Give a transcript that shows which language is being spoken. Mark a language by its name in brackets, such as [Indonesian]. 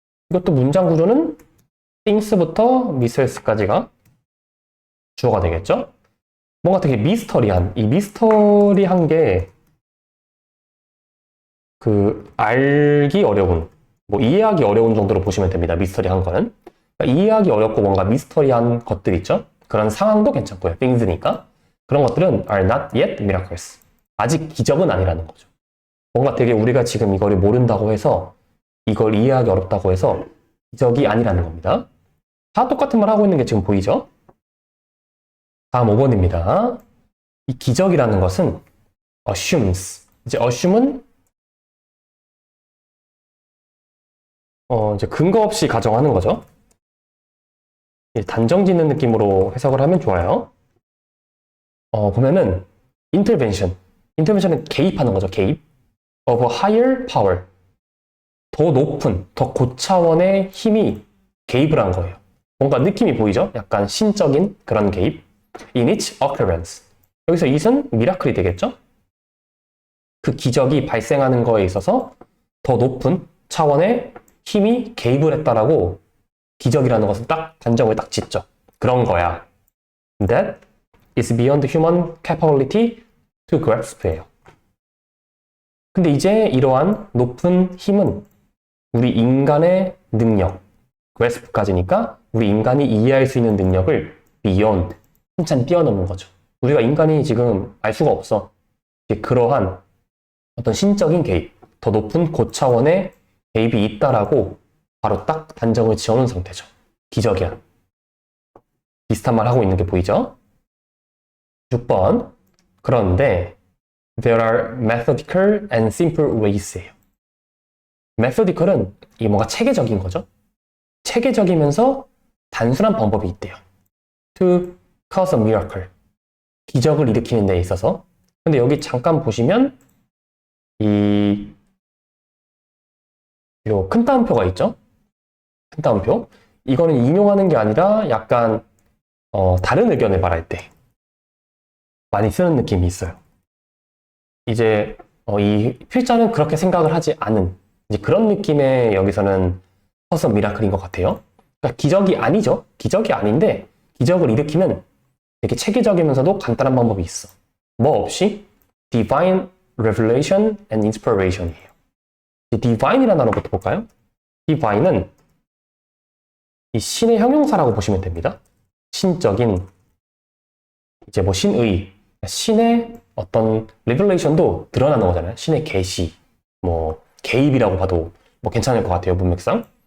[Korean] 이것도 문장 구조는 things부터 mysterious까지가 주어가 되겠죠? 뭔가 되게 미스터리한, 이 미스터리한 게 그 알기 어려운, 뭐 이해하기 어려운 정도로 보시면 됩니다. 미스터리한 거는. 그러니까 이해하기 어렵고 뭔가 미스터리한 것들 있죠? 그런 상황도 괜찮고요. things니까. 그런 것들은 [English] are not yet miracles. [Korean] 아직 기적은 아니라는 거죠. 뭔가 되게 우리가 지금 이걸 모른다고 해서 이걸 이해하기 어렵다고 해서 기적이 아니라는 겁니다. 다 똑같은 말 하고 있는 게 지금 보이죠? 다음 5번입니다. 이 기적이라는 것은 assumes. 이제 assume은 이제 근거 없이 가정하는 거죠. 단정 짓는 느낌으로 해석을 하면 좋아요. 보면은 intervention. intervention은 개입하는 거죠. [English] 개입. of a higher power. [Korean] 더 높은, 더 고차원의 힘이 개입을 한 거예요. 뭔가 느낌이 보이죠? 약간 신적인 그런 개입. [English] In its occurrence. [Korean] 여기서 it은 미라클이 되겠죠? 그 기적이 발생하는 거에 있어서 더 높은 차원의 힘이 개입을 했다라고 기적이라는 것은 딱 단정을 딱 짓죠. 그런 거야. [English] That is beyond human capability to grasp예요. [Korean] 근데 이제 이러한 높은 힘은 우리 인간의 능력, grasp까지니까 우리 인간이 이해할 수 있는 능력을 beyond, 한참 뛰어넘는 거죠. 우리가 인간이 지금 알 수가 없어. 그러한 어떤 신적인 개입, 더 높은 고차원의 개입이 있다라고 바로 딱 단정을 지어놓은 상태죠. 기적이야. 비슷한 말 하고 있는 게 보이죠? 6번. 그런데 [English] there are methodical and simple ways예요. [Korean] methodical은 이 뭔가 체계적인 거죠. 체계적이면서 단순한 방법이 있대요. [English] to cause a miracle. [Korean] 기적을 일으키는 데 있어서. 근데 여기 잠깐 보시면 이 큰 따옴표가 있죠? 큰 따옴표. 이거는 인용하는 게 아니라 약간 다른 의견을 말할 때 많이 쓰는 느낌이 있어요. 이제 이 필자는 그렇게 생각을 하지 않은 이제 그런 느낌의 여기서는 커서 미라클인 것 같아요. 그러니까 기적이 아니죠. 기적이 아닌데 기적을 일으키면 되게 체계적이면서도 간단한 방법이 있어. 뭐 없이 [English] divine revelation and inspiration이에요. [Korean] divine이라는 단어부터 볼까요? divine은 이 신의 형용사라고 보시면 됩니다. 신적인 이제 뭐 신의, 신의 어떤 revelation도 드러나는 거잖아요. 신의 계시, 뭐 개입이라고 봐도 뭐 괜찮을 것 같아요. 문맥상.